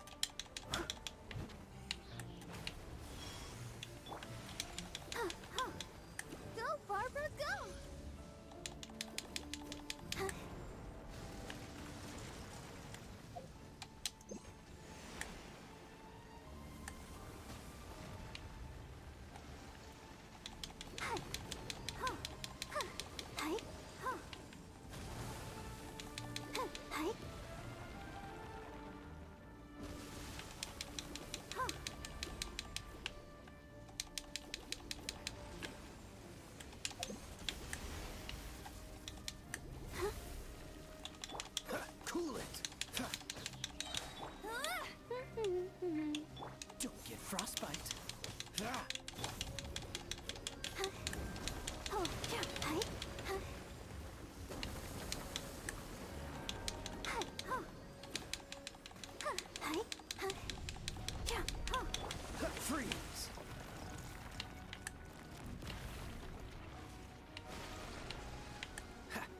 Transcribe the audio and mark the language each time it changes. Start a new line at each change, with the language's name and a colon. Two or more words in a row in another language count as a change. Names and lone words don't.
English: Huh, huh. Go, Barbara, go! Huh. Hi. Huh. Huh. Hi. Huh. Huh. Hi. Huh. Ha. Cool it. Ha. Ah! Don't get frostbite. Ah. Oh, yeah. Hi. Huh. Hi. Huh. Huh. Hi. Huh. Yeah. Huh. Ha. Freeze. Ha.